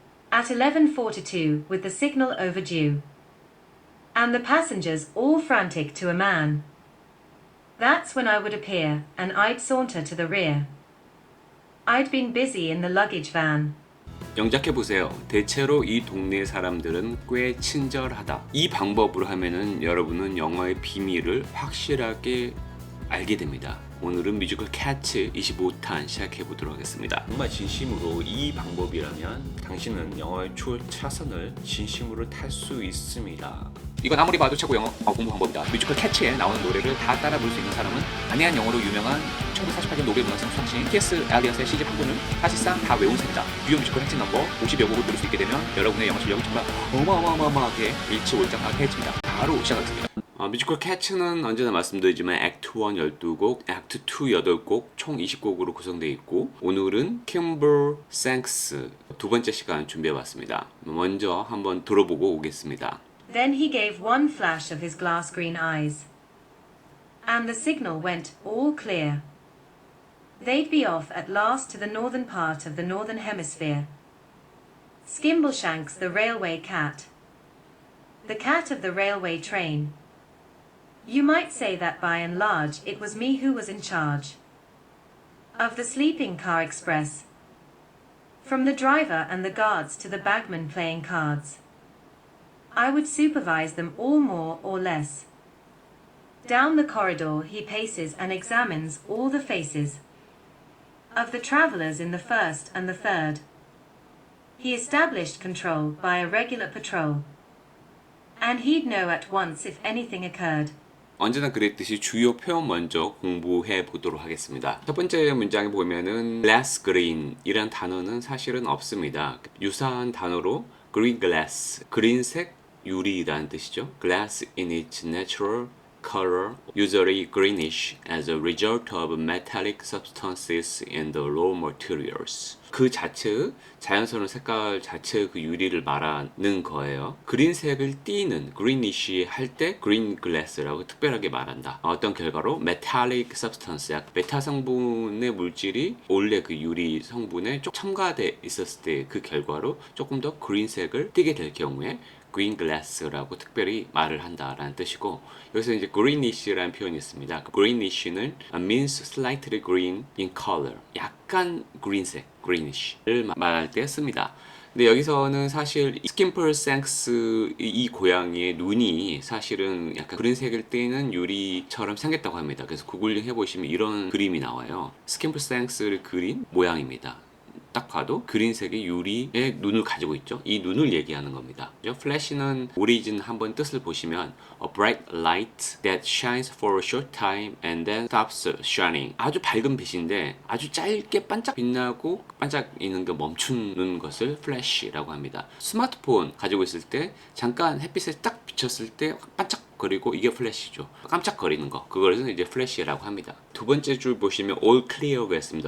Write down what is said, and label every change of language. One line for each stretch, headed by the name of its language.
English: At 11:42, with the signal overdue, and the passengers all frantic to a man, that's when I would appear, and I'd saunter to the rear. I'd been busy in the luggage van.
Korean: 영작해보세요. 대체로 이 동네 사람들은 꽤 친절하다. 이 방법으로 하면은 여러분은 영어의 비밀을 확실하게 알게 됩니다. 오늘은 뮤지컬 캐츠 25탄 시작해보도록 하겠습니다. 정말 진심으로 이 방법이라면 당신은 영어의 초차선을 진심으로 탈 수 있습니다. 이건 아무리 봐도 최고 영어 공부 방법이다. 뮤지컬 캐치에 나오는 노래를 다 따라 부를 수 있는 사람은 안해한 영어로 유명한 1948년 노벨 문학상 수상신 T.S. 엘리엇의 시집 한 권을 사실상 다 외운 셈이다. 유효 뮤지컬 핵심 넘버 50여 곡을 들을 수 있게 되면 여러분의 영어 실력은 정말 어마어마하게 일치월장하게 해집니다. 바로 시작하겠습니다. 뮤지컬 캐츠는 언제나 말씀드리지만 액트 1 12곡, 액트 2 8곡, 총 20곡으로 구성되어 있고 오늘은 Kimber Sanks 두 번째 시간 준비해봤습니다. 먼저 한번 들어보고 오겠습니다.
English: Then he gave one flash of his glass green eyes, and the signal went all clear. They'd be off at last to the northern part of the northern hemisphere. Skimbleshanks the railway cat, the cat of the railway train. You might say that by and large it was me who was in charge of the sleeping car express, from the driver and the guards to the bagman playing cards. I would supervise them all more or less. Down the corridor he paces and examines all the faces of the travellers in the first and the third. He established control by a regular patrol, and he'd know at once if anything occurred.
Korean: 언제나 그랬듯이 주요 표현 먼저 공부해 보도록 하겠습니다. 첫 번째 문장에 보면은 glass green 이란 단어는 사실은 없습니다. 유사한 단어로 green glass, 그린색 유리라는 뜻이죠.
English: glass in its natural color, usually greenish, as a result of metallic substances in the raw materials.
Korean: 그 자체, 자연스러운 색깔 자체 그 유리를 말하는 거예요. 그린색을 띠는, greenish 할 때 green glass라고 특별하게 말한다. 어떤 결과로 metallic substance, 메탈 성분의 물질이 원래 그 유리 성분에 좀 첨가돼 있었을 때 그 결과로 조금 더 그린색을 띠게 될 경우에 green glass라고 특별히 말을 한다라는 뜻이고, 여기서 이제 greenish라는 표현이 있습니다. greenish는
English: means slightly green in color,
Korean: 약간 green색, greenish를 말할 때 씁니다. 근데 여기서는 사실 스킨펄생스 이 고양이의 눈이 사실은 약간 그린색을 띠는 유리처럼 생겼다고 합니다. 그래서 구글링 해보시면 이런 그림이 나와요. 스킨펄생스를 그린 모양입니다. 딱 봐도 그린색의 유리의 눈을 가지고 있죠. 이 눈을 얘기하는 겁니다. 플래시는 오리진 한번 뜻을 보시면
English: a bright light that shines for a short time and then stops shining.
Korean: 아주 밝은 빛인데 아주 짧게 반짝 빛나고 반짝이는 게 멈추는 것을 플래시라고 합니다. 스마트폰 가지고 있을 때 잠깐 햇빛에 딱 비쳤을 때 반짝거리고 이게 플래시죠. 깜짝거리는 거. 그걸 이제 플래시라고 합니다. 두 번째 줄 보시면 all clear가 있습니다.